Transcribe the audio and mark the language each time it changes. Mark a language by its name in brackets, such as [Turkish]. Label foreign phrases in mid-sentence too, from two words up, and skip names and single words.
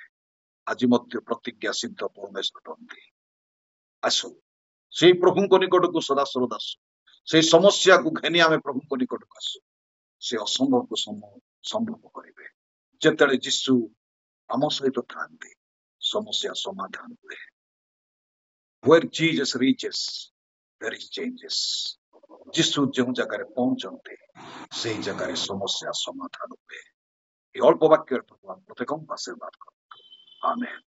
[Odia] ଆଜି ମଧ୍ୟ ପ୍ରତିଜ୍ଞା ସିଦ୍ଧ ପରମେଶ୍ୱର ଅଟନ୍ତି। ଆସୁ ସେଇ ପ୍ରଭୁଙ୍କ ନିକଟକୁ ସଦାସର୍ବଦା ଆସୁ। ସେଇ ସମସ୍ୟାକୁ ଘେନି ଆମେ ପ୍ରଭୁଙ୍କ ନିକଟକୁ ଆସୁ। ସେ ଅସମ୍ଭବକୁ ସମ୍ଭବ କରିବେ। ଯେତେବେଳେ ଯୀଶୁ ଆମ ସହିତ ଥାନ୍ତି ସମସ୍ୟା ସମାଧାନ ହୁଏ। [English] Where Jesus reaches, there is changes. [Odia] ଯୀଶୁ ଯେଉଁ ଜାଗାରେ ପହଞ୍ଚନ୍ତି ସେଇ ଜାଗାରେ ସମସ୍ୟା ସମାଧାନ ହୁଏ। [Bangla] এই অল্প বাক্যের প্রতি প্রত্যেককে আশীর্বাদ করুন। আমেন।